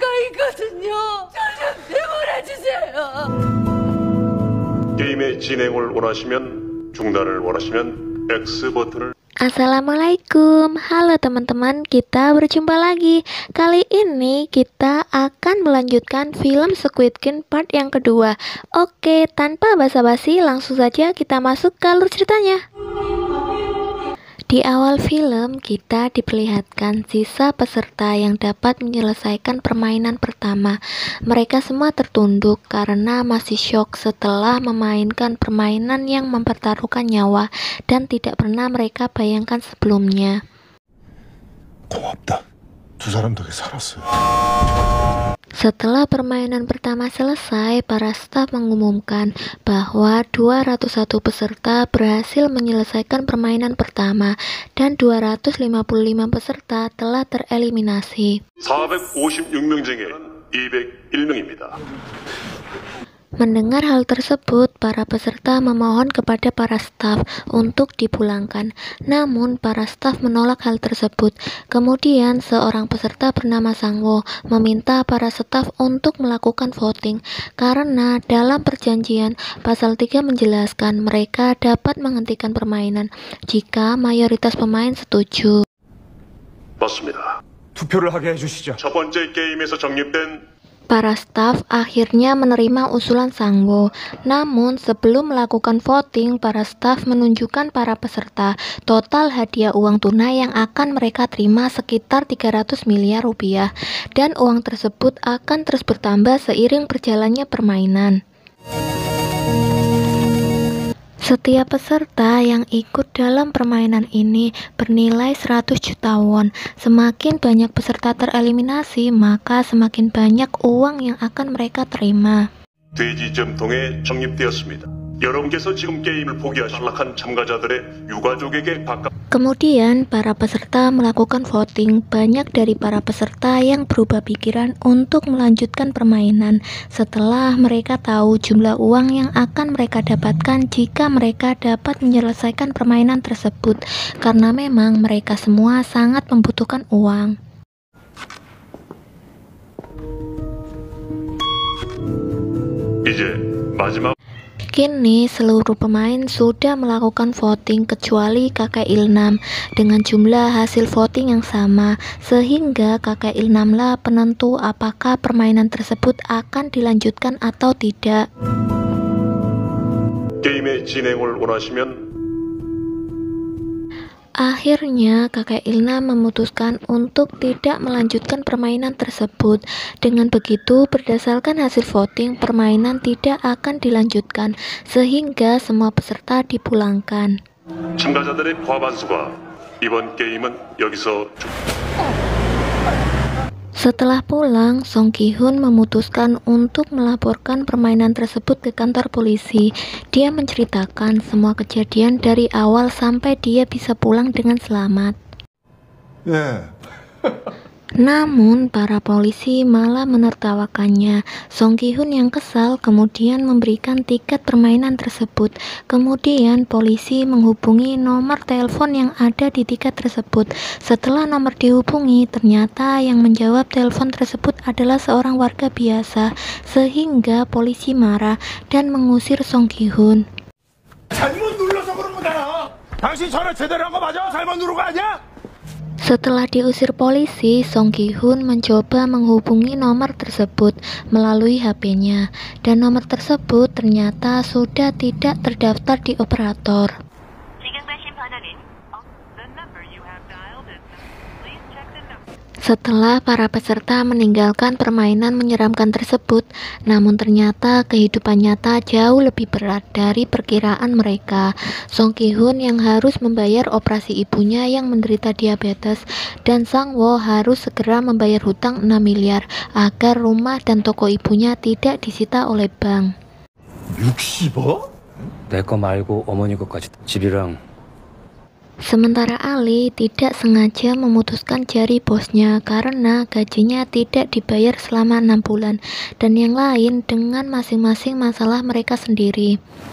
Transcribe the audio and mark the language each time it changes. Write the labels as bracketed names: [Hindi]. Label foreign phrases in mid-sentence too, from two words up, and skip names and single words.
[Korean] 있거든요. 저 좀 내보내주세요. 게임의 진행을 원하시면 중단을 원하시면 X 버튼을. [Indonesian] Assalamualaikum, halo teman-teman, kita berjumpa lagi. Kali ini kita akan melanjutkan film Squid Game part yang kedua. Oke, tanpa basa-basi langsung saja kita masuk ke alur ceritanya. Di awal film, kita diperlihatkan sisa peserta yang dapat menyelesaikan permainan pertama. Mereka semua tertunduk karena masih syok setelah memainkan permainan yang mempertaruhkan nyawa dan tidak pernah mereka bayangkan sebelumnya. [Korean] 고맙다. 두 사람 덕에 살았어요. [Indonesian] Setelah permainan pertama selesai, para staf mengumumkan bahwa 201 peserta berhasil menyelesaikan permainan pertama dan 255 peserta telah tereliminasi. [Korean] 456명 중에 201명입니다. [Indonesian] Mendengar hal tersebut, para peserta memohon kepada para staf untuk dipulangkan. Namun, para staf menolak hal tersebut. Kemudian, seorang peserta bernama Sangwo meminta para staf untuk melakukan voting. Karena dalam perjanjian, pasal 3 menjelaskan mereka dapat menghentikan permainan jika mayoritas pemain setuju. [Korean] 맞습니다. 투표를 하게 해주시죠. 첫 번째 게임에서 적립된 [Indonesian] Para staf akhirnya menerima usulan Sangwo. Namun sebelum melakukan voting, para staf menunjukkan para peserta total hadiah uang tunai yang akan mereka terima sekitar 300 miliar rupiah. Dan uang tersebut akan terus bertambah seiring berjalannya permainan. Setiap peserta yang ikut dalam permainan ini bernilai 100 juta won. Semakin banyak peserta tereliminasi, maka semakin banyak uang yang akan mereka terima. [Korean] 돼지 점통에 적립되었습니다. 여러분께서 지금 게임을 포기하신 탈락한 참가자들의 유가족에게 바깥. [Indonesian] Kemudian para peserta melakukan voting. Banyak dari para peserta yang berubah pikiran untuk melanjutkan permainan setelah mereka tahu jumlah uang yang akan mereka dapatkan jika mereka dapat menyelesaikan permainan tersebut, karena memang mereka semua sangat membutuhkan uang. [Korean] 이제 마지막. [Indonesian] Kini seluruh pemain sudah melakukan voting kecuali kakek Ilnam dengan jumlah hasil voting yang sama, sehingga kakek Ilnamlah penentu apakah permainan tersebut akan dilanjutkan atau tidak. [Korean] 게임의 진행을 원하시면. [Indonesian] Akhirnya kakek Ilnam memutuskan untuk tidak melanjutkan permainan tersebut. Dengan begitu, berdasarkan hasil voting, permainan tidak akan dilanjutkan sehingga semua peserta dipulangkan. [Korean] 참가자들의 과반수가 이번 게임은 여기서. [Indonesian] Setelah pulang, Song Ki-hun memutuskan untuk melaporkan permainan tersebut ke kantor polisi. Dia menceritakan semua kejadian dari awal sampai dia bisa pulang dengan selamat. Namun, para polisi malah menertawakannya. Song Ki-hun yang kesal kemudian memberikan tiket permainan tersebut. Kemudian, polisi menghubungi nomor telepon yang ada di tiket tersebut. Setelah nomor dihubungi, ternyata yang menjawab telepon tersebut adalah seorang warga biasa, sehingga polisi marah dan mengusir Song Ki-hun. [Korean] 잘못 눌러서 그런 거잖아. 당신 전화 제대로 한 거 맞아? 잘못 누른 거 아니야? [Indonesian] Setelah diusir polisi, Song Ki-hun mencoba menghubungi nomor tersebut melalui HP-nya, dan nomor tersebut ternyata sudah tidak terdaftar di operator. Setelah para peserta meninggalkan permainan menyeramkan tersebut, namun ternyata kehidupan nyata jauh lebih berat dari perkiraan mereka. Song Ki-hun yang harus membayar operasi ibunya yang menderita diabetes, dan Sangwo harus segera membayar hutang 6 miliar agar rumah dan toko ibunya tidak disita oleh bank. [Korean] 60억? 내 거 말고 어머니 것까지 집이랑. [Indonesian] Sementara Ali tidak sengaja memutuskan jari bosnya karena gajinya tidak dibayar selama 6 bulan, dan yang lain dengan masing-masing masalah mereka sendiri.